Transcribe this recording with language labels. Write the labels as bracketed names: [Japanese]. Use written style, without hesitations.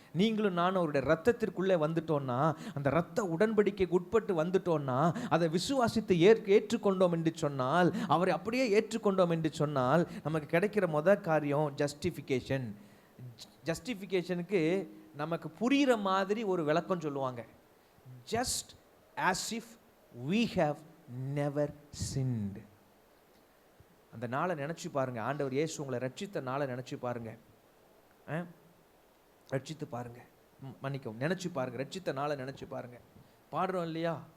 [Tamil] நீங்களும் நானும் அவருடைய ரத்தத்திற்குள்ளே வந்துட்டோம்னா, அந்த ரத்த உடன்படிக்கைக்கு உட்பட்டு வந்துட்டோம்னா, அதை விசுவாசித்து ஏற்றுக்கொண்டோம் என்று சொன்னால், அவரை அப்படியே ஏற்றுக்கொண்டோம் என்று சொன்னால், நமக்கு கிடைக்கிற முதல் காரியம் ஜஸ்டிஃபிகேஷன். ஜஸ்டிஃபிகேஷனுக்கு நமக்கு புரிகிற மாதிரி ஒரு விளக்கம் சொல்லுவாங்க. [English] Just as if we have never sinned. [Tamil] அந்த நாளை நினச்சி பாருங்க. ஆண்டவர் இயேசு உங்களை ரட்சித்த நாளை நினச்சி பாருங்க, ரட்சித்து பாருங்க, மன்னிக்கவும், நினச்சி பாருங்க, ரட்சித்த நாளை நினச்சி பாருங்க. பாடுறோம் இல்லையா?